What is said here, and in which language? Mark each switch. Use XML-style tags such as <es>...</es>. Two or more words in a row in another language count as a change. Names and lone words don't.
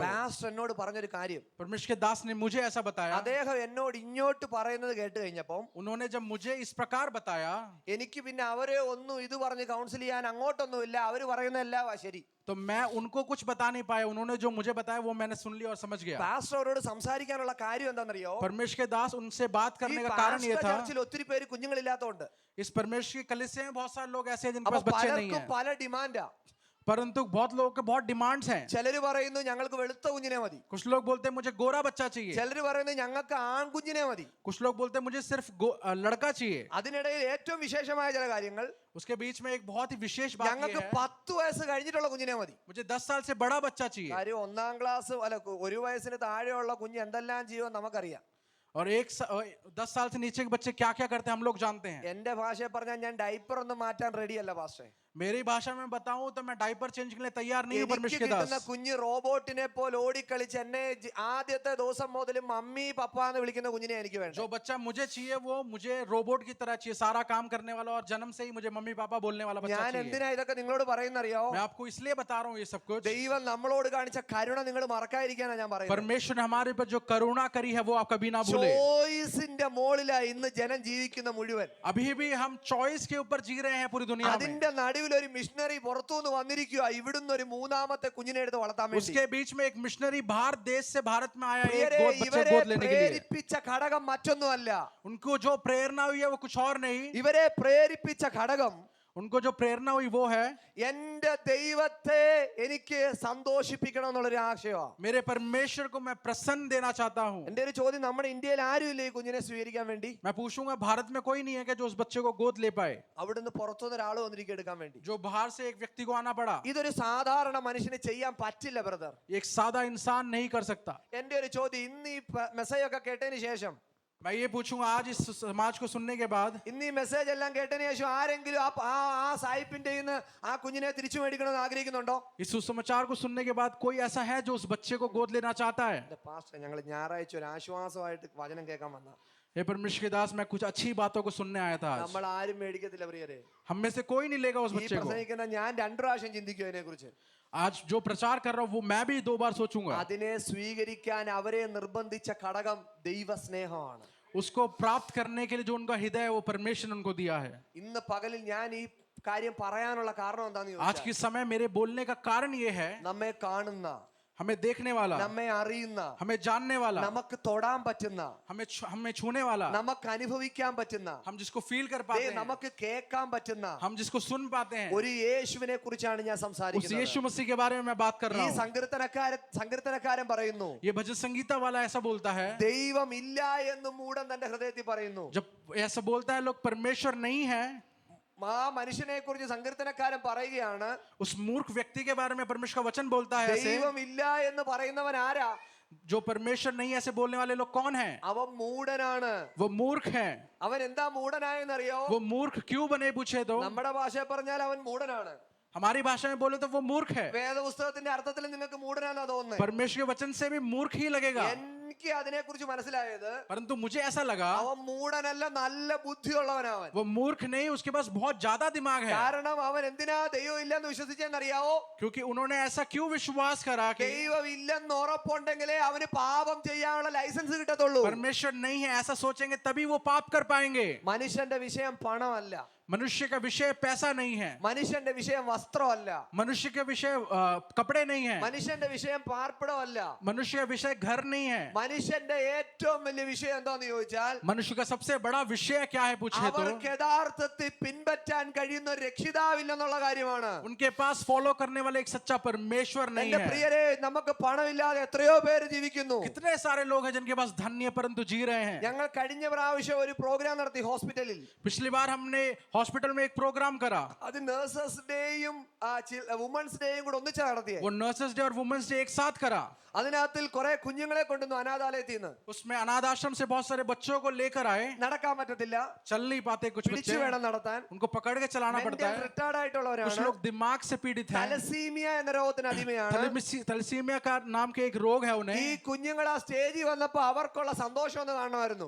<ml>പാസ്റ്റർ എന്നോട് പറഞ്ഞൊരു കാര്യം,</ml> <hi>परमेश्वर के दास ने मुझे ऐसा बताया.</hi> <ml>അദ്ദേഹം എന്നോട് ഇങ്ങോട്ട് പറയുന്നത് കേട്ട് കഴിഞ്ഞപ്പം</ml> <hi>उन्होंने जब मुझे इस प्रकार बताया</hi> <ml>എനിക്ക് പിന്നെ അവരെ ഒന്നും ഇത് പറഞ്ഞ് കൗൺസിൽ ചെയ്യാൻ അങ്ങോട്ടൊന്നുമില്ല. അവര് പറയുന്നതെല്ലാം ശരി.</ml> <hi>तो मैं उनको कुछ बता नहीं पाया. उन्होंने जो मुझे बताया वो मैंने सुन लिया और समझ गया.</hi> <ml>പാസ്റ്റർ അവരോട് സംസാരിക്കാനുള്ള കാര്യം എന്താണെന്നറിയോ?</ml> <hi>परमेश्वर के दास उनसे बात</hi> <ml>ഈ</ml> <hi>करने का कारण ये</hi> <ml>പാസ്റ്റർ</ml> <hi>था,</hi> <ml>ചർച്ചിൽ ഒത്തിരി പേര് കുഞ്ഞുങ്ങളില്ലാത്തതുകൊണ്ട്</ml> <hi>इस परमेश्वर की कलीसिया में बहुत सारे लोग ऐसे हैं जिनके</hi> <ml>അപ്പൊ</ml> <hi>पास बच्चे नहीं</hi> <ml>പലർക്കും</ml> <hi>हैं,</hi> <ml>പല ഡിമാൻഡാ.</ml> <hi>परंतु बहुत लोगों के बहुत डिमांड्स हैं.</hi> <ml>ചിലര് പറയുന്നു ഞങ്ങൾക്ക് വെളുത്ത കുഞ്ഞിനെ മതി.</ml> <hi>कुछ लोग बोलते हैं मुझे गोरा बच्चा चाहिए,</hi> <ml>ചിലര് പറയുന്നു ഞങ്ങൾക്ക് ആൺകുഞ്ഞിനെ മതി.</ml> <hi>कुछ लोग बोलते हैं मुझे सिर्फ लड़का चाहिए.</hi> <ml>അതിനിടയിൽ ഏറ്റവും വിശേഷമായ ചില കാര്യങ്ങൾ,</ml> <hi>उसके बीच में एक बहुत ही विशेष बात ये</hi> <ml>ഞങ്ങൾക്ക്</ml> <hi>है,</hi> <ml>10 വയസ്സ് കഴിഞ്ഞിട്ടുള്ള കുഞ്ഞിനെ മതി.</ml> <hi>मुझे 10 साल से बड़ा बच्चा चाहिए.</hi> <ml>കാര്യം 1-ാം ക്ലാസ് അല്ല 1 വയസ്സിന് താഴെയുള്ള കുഞ്ഞ് എന്തെല്ലാം ചെയ്യുമെന്ന് നമുക്കറിയാം.</ml> <hi>और 10 साल से नीचे के बच्चे क्या क्या करते हैं हम लोग जानते हैं.</hi> <ml>എന്റെ ഭാഷയെ പറഞ്ഞാൽ ഞാൻ ഡൈപ്പർ ഒന്നും മാറ്റാൻ റെഡിയല്ല പാസ്റ്റേ.</ml> <hi>मेरी भाषा में बताऊं तो मैं</hi> <en>diaper change</en> <hi>के लिए तैयार नहीं हूं</hi> <ml>എനിക്ക്</ml> <hi>परमेश्वर के</hi> <ml>കിട്ടുന്ന</ml> <hi>दास.</hi> <ml>കുഞ്ഞ് റോബോട്ടിനെ പോലെ ഓടിക്കളിച്ച് എന്നെ ആദ്യത്തെ ദിവസം മുതൽ മമ്മി പപ്പ എന്ന് വിളിക്കുന്ന കുഞ്ഞിനെ എനിക്ക് വേണ്ട.</ml> <hi>जो बच्चा मुझे चाहिए वो मुझे रोबोट की तरह चाहिए, सारा काम करने वाला, और जन्म से ही मुझे मम्मी पापा बोलने वाला बच्चा</hi> <ml>ഞാൻ</ml> <hi>चाहिए.</hi> <ml>എന്തിനാ ഇതൊക്കെ നിങ്ങളോട് പറയുന്നറിയോ?</ml> <hi>मैं आपको इसलिए बता रहा हूँ ये सब कुछ.</hi> <ml>ദൈവം നമ്മളോട് കാണിച്ച കരുണ നിങ്ങൾ മറക്കാതിരിക്കാനാ ഞാൻ പറയുന്നത്.</ml> <hi>परमेश्वर ने हमारे पर जो करुणा करी है वो आप कभी ना भूले.</hi> <ml>ചോയ്സിന്റെ മോളിലാ ഇന്ന് ജനം ജീവിക്കുന്ന മുഴുവൻ.</ml> <hi>अभी भी हम चॉइस के ऊपर जी रहे हैं पूरी दुनिया में.</hi> <ml>അതിന്റെ നടുവിൽ ഒരു മിഷണറി പുറത്തുനിന്ന് വന്നിരിക്കുക, ഇവിടുന്ന് ഒരു 3-ാമത്തെ കുഞ്ഞിനെ എടുത്ത് വളർത്താൻ വേണ്ടി.</ml> <hi>उसके बीच में एक मिशनरी बाहर देश से भारत में आया, एक</hi> <ml>പ്രിയരേ,</ml> <hi>बच्चे</hi> <ml>ഇവരെ</ml> <hi>गोद लेने के लिए.</hi> <ml>പ്രേരിപ്പിച്ച ഘടകം മറ്റൊന്നുമല്ല.</ml> <hi>उनको जो प्रेरणा हुई है वो कुछ और नहीं.</hi> <ml>ഇവരെ പ്രേരിപ്പിച്ച ഘടകം,</ml> <hi>उनको जो प्रेरणा हुई वो है</hi> <ml>എന്റെ ദൈവത്തെ എനിക്ക് സന്തോഷിപ്പിക്കണം എന്നുള്ളൊരു ആശയമാണ്.</ml> <hi>मेरे परमेश्वर को मैं प्रसन्न देना चाहता हूँ.</hi> <ml>എന്റെ ഒരു ചോദ്യം, നമ്മുടെ ഇന്ത്യയിൽ ആരുമില്ല ഈ കുഞ്ഞിനെ സ്വീകരിക്കാൻ വേണ്ടി?</ml> <hi>मैं पूछूंगा भारत में कोई नहीं है कि जो उस बच्चे को गोद ले पाए,</hi> <ml>അവിടുന്ന് പുറത്തുനിന്ന് ഒരാൾ വന്നിരിക്കും എടുക്കാൻ വേണ്ടി.</ml> <hi>जो बाहर से एक व्यक्ति को आना पड़ा.</hi> <ml>ഇതൊരു സാധാരണ മനുഷ്യന് ചെയ്യാൻ പറ്റില്ല ബ്രദർ.</ml> <hi>एक सादा इंसान नहीं कर सकता.</hi> <ml>എന്റെ ഒരു ചോദ്യം, ഇന്ന് ഈ മെസ്സേജ് ഒക്കെ കേട്ടതിന് ശേഷം,</ml> <hi>मैं ये पूछूंगा आज इस समाज को सुनने के बाद,</hi> <ml>ഇന്ന് ഈ മെസ്സേജ് എല്ലാം കേട്ടതിന് ശേഷം ആരെങ്കിലും ആ സായിപ്പിന്റെ കയ്യിൽ നിന്ന് ആ കുഞ്ഞിനെ തിരിച്ചു മേടിക്കണമെന്ന് ആഗ്രഹിക്കുന്നുണ്ടോ?</ml> <hi>इस सुसमाचार को सुनने के बाद कोई ऐसा है जो उस बच्चे को गोद लेना चाहता है?</hi> <ml>എന്റെ പാസ്റ്റർ, ഞങ്ങൾ ഞായറാഴ്ച ഒരു ആശ്വാസമായിട്ട് വചനം കേൾക്കാൻ വന്ന,</ml> <hi>हे परमेश्वर के दास, मैं कुछ अच्छी बातों को सुनने आया था आज.</hi> <ml>നമ്മൾ ആരും മേടിക്കത്തില്ല പ്രിയരെ.</ml> <hi>हम में से कोई नहीं लेगा उस</hi> <ml>ഈ</ml> <hi>बच्चे को.</hi> <ml>പ്രസംഗിക്കുന്ന ഞാൻ 2 പ്രാവശ്യം ചിന്തിക്കും അതിനെ കുറിച്ച്.</ml> <hi>आज जो प्रचार कर रहा हूँ वो मैं भी 2 बार सोचूंगा.</hi> <ml>അതിനെ സ്വീകരിക്കാൻ അവരെ നിർബന്ധിച്ച ഘടകം ദൈവസ്നേഹമാണ്.</ml> <hi>उसको प्राप्त करने के लिए जो उनका हृदय है वो परमेश्वर ने उनको दिया है.</hi> <ml>ഇന്ന് പകലിൽ ഞാൻ ഈ കാര്യം പറയാനുള്ള കാരണം എന്താണെന്ന്</ml> <hi>आज</hi> <ml>ചോദിച്ചാൽ,</ml> <hi>के समय मेरे बोलने का कारण ये है,</hi> <ml>നമ്മെ കാണുന്ന,</ml> <hi>हमें देखने वाला,</hi> <ml>നമ്മെ അറിയുന്ന,</ml> <hi>हमें जानने वाला,</hi> <ml>നമുക്ക് തൊടാൻ പറ്റുന്ന,</ml> <hi>हमें छूने वाला,</hi> <ml>നമുക്ക് അനുഭവിക്കാൻ പറ്റുന്ന,</ml> <hi>हम जिसको फील कर पाते हैं,</hi> <ml>നമുക്ക് കേൾക്കാൻ പറ്റുന്ന</ml> <hi>हम जिसको सुन पाते हैं,</hi> <ml>ഒരു യേശുവിനെ കുറിച്ചാണ് ഞാൻ</ml> <hi>उस</hi> <ml>സംസാരിക്കുന്നത്.</ml> <hi>यीशु मसीह के बारे में मैं बात कर</hi> <ml>ഈ</ml> <hi>रहा हूँ.</hi> <ml>സങ്കീർത്തനക്കാരൻ പറയുന്നു,</ml> <hi>ये भजन संगीता वाला ऐसा बोलता है,</hi> <ml>ദൈവം ഇല്ല എന്ന് മൂഢൻ തന്റെ ഹൃദയത്തിൽ പറയുന്നു.</ml> <hi>जब ऐसा बोलता है लोग परमेश्वर नहीं है,</hi> <ml>ആ മനുഷ്യനെ കുറിച്ച് സങ്കീർത്തനക്കാരൻ പറയുകയാണ്,</ml> <hi>उस मूर्ख व्यक्ति के बारे में परमेश्वर का वचन बोलता है ऐसे,</hi> <ml>ദൈവം ഇല്ല എന്ന് പറയുന്നവൻ ആരാ?</ml> <hi>जो परमेश्वर नहीं ऐसे बोलने वाले लोग कौन हैं?</hi> <ml>അവൻ മൂഢനാണ്.</ml> <hi>वो मूर्ख हैं.</hi> <ml>അവൻ എന്താ മൂഢനായെന്നറിയോ?</ml> <hi>वो मूर्ख क्यों बने पूछे तो</hi> <ml>നമ്മുടെ ഭാഷയിൽ പറഞ്ഞാൽ അവൻ മൂഢനാണ്.</ml> <hi>हमारी भाषा में बोले तो वो मूर्ख है.</hi> <ml>വേദപുസ്തകത്തിന്റെ അർത്ഥത്തിൽ നിങ്ങൾക്ക് മൂഢനാന്നാ തോന്നുന്നത്.</ml> <hi>परमेश्वर के वचन से भी मूर्ख ही लगेगा.</hi> <ml>എനിക്ക് അതിനെ കുറിച്ച് മനസ്സിലായത്,</ml> <hi>परंतु मुझे ऐसा लगा</hi> <ml>അവൻ മൂഢനല്ല, നല്ല ബുദ്ധിയുള്ളവനവൻ.</ml> <hi>वो मूर्ख नहीं, उसके पास बहुत ज्यादा दिमाग है.</hi> <ml>കാരണം അവൻ എന്തിനാ ദൈവം ഇല്ലെന്ന് വിശ്വസിച്ചെന്നറിയാവോ?</ml> <hi>क्योंकि उन्होंने ऐसा क्यों विश्वास करा कि</hi> <ml>ദൈവം ഇല്ലെന്ന് ഉറപ്പുണ്ടെങ്കിലേ അവന് പാപം ചെയ്യാനുള്ള ലൈസൻസ് കിട്ടത്തുള്ളൂ.</ml> <hi>परमेश्वर नहीं है ऐसा सोचेंगे तभी वो पाप कर पाएंगे.</hi> <ml>മനുഷ്യന്റെ വിഷയം പണമല്ല,</ml> <hi>मनुष्य का विषय पैसा नहीं है,</hi> <ml>മനുഷ്യന്റെ വിഷയം വസ്ത്രമല്ല,</ml> <hi>मनुष्य का विषय कपड़े नहीं है,</hi> <ml>മനുഷ്യന്റെ വിഷയം പാർപ്പിടമല്ല.</ml> <hi>मनुष्य का विषय घर नहीं है.</hi> <ml>മനുഷ്യന്റെ ഏറ്റവും വലിയ വിഷയം എന്താന്ന് ചോദിച്ചാൽ,</ml> <hi>मनुष्य का सबसे बड़ा विषय क्या है पूछे तो</hi> <ml>അവർക്ക് യഥാർത്ഥത്തിൽ പിൻപറ്റാൻ കഴിയുന്ന ഒരു രക്ഷിതാവില്ലെന്നുള്ള കാര്യമാണ്.</ml> <hi>उनके पास फॉलो करने वाले एक सच्चा परमेश्वर नहीं</hi> <ml>എന്റെ</ml> <hi>है.</hi> <ml>പ്രിയരെ, നമുക്ക് പണമില്ലാതെ എത്രയോ പേര് ജീവിക്കുന്നു.</ml> <hi>कितने सारे लोग हैं जिनके पास धन है परंतु जी रहे हैं.</hi> <ml>ഞങ്ങൾ കഴിഞ്ഞ പ്രാവശ്യം ഒരു പ്രോഗ്രാം നടത്തി ഹോസ്പിറ്റലിൽ.</ml> <hi>पिछली बार हमने हॉस्पिटल में एक प्रोग्राम करा.</hi> <ml>അത് നഴ്സസ് ഡേയും വുമൻസ് ഡേയും കൂടെ ഒന്നിച്ചാ നടത്തിയത്.</ml> <hi>वो नर्सेस डे और वुमेन्स डे एक साथ करा.</hi> <ml>അതിനകത്തിൽ കുറെ കുഞ്ഞുങ്ങളെ കൊണ്ടുവന്നു, അനാഥാലയത്തിൽ നിന്ന്.</ml> <hi>उसमें अनाथ आश्रम से बहुत सारे बच्चों को लेकर आए,</hi> <ml>നടക്കാൻ പറ്റത്തില്ല,</ml> <hi>चल नहीं पाते कुछ</hi> <ml>പിടിച്ചു</ml> <hi>बच्चे,</hi> <ml>വേണം നടത്താൻ.</ml> <hi>उनको पकड़ के चलाना पड़ता है.</hi> <ml>റിട്ടയർഡ്</ml> <hi>कुछ</hi> <ml>ആയിട്ടുള്ളവരാണ്.</ml> <hi>लोग दिमाग से पीड़ित हैं,</hi> <ml>തലസീമിയ എന്ന രോഗത്തിന് അടിമയാണ്.</ml> <hi>थैलेसीमिया का नाम के एक रोग है</hi> <ml>ഈ</ml> <hi>उन्हें.</hi> <ml>കുഞ്ഞുങ്ങൾ ആ സ്റ്റേജിൽ വന്നപ്പോ അവർക്കുള്ള സന്തോഷം ഒന്ന് കാണുമായിരുന്നു.</ml>